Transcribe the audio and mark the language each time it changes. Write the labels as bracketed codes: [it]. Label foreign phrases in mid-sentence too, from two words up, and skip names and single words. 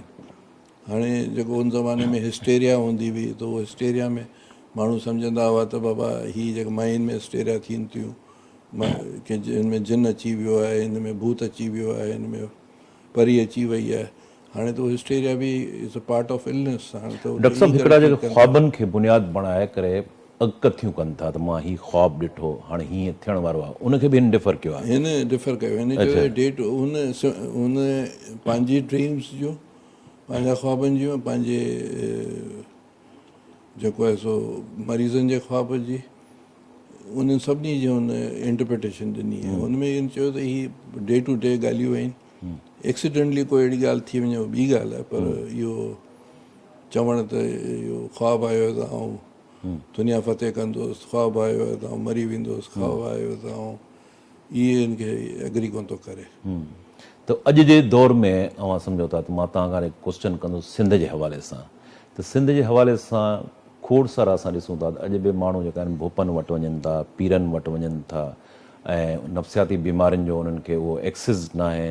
[sd] हाणे जेको उन ज़माने में हिस्टेरिया हूंदी हुई त उहो हिस्टेरिया में माण्हू सम्झंदा हुआ त बाबा हीअ जेके माइंड में हिस्टेरिया थियनि थियूं, कंहिं हिन में जिन अची वियो आहे, हिन में भूत अची वियो आहे, हिन में परी अची वई आहे। हाणे त उहो हिस्टेरिया बि [en] is a part of illness. [sd] हाणे त डॉक्टर साहब हिकिड़ा जेके ख्वाबनि खे बुनियादु बणाए करे अगकथियूं कनि था त मां हीउ ख्वाबु ॾिठो, हाणे हीअं थियण वारो आहे, उनखे बि हिन डिफर कयो आहे। हिन डिफर कयो, हिन चयो डेट हुन पंहिंजी ड्रीम्स जो, पंहिंजा ख्वाबनि जूं, पंहिंजे जेको आहे सो मरीज़नि जे ख्वाब जी, उन्हनि सभिनी जी हुन इंटरप्रिटेशन ॾिनी आहे। हुनमें इन चयो त हीअ [en] day to day [sd] ॻाल्हियूं आहिनि, एक्सीडेंटली कोई अहिड़ी ॻाल्हि थी वञे उहो ॿी ॻाल्हि आहे, पर इहो चवण त इहो ख्वाबु आयो त आउं दुनिया फ़तेह कंदुसि, ख्वाबु आयो त आउं मरी वेंदुसि, ख्वाबु आयो त आउं, इहे हिन खे एग्री कोन थो करे। त अॼु जे दौर में अवां सम्झो था त मां तव्हां खां क्वेश्चन कंदुसि सिंध जे हवाले सां, त सिंध जे हवाले सां खोड़ सारा असां ॾिसूं था त अॼु बि माण्हू जेका आहिनि भोपनि वटि वञनि था, पीरनि वटि वञनि था ऐं नफ़्सियाती बीमारियुनि जो उन्हनि खे उहो एक्सेस न आहे।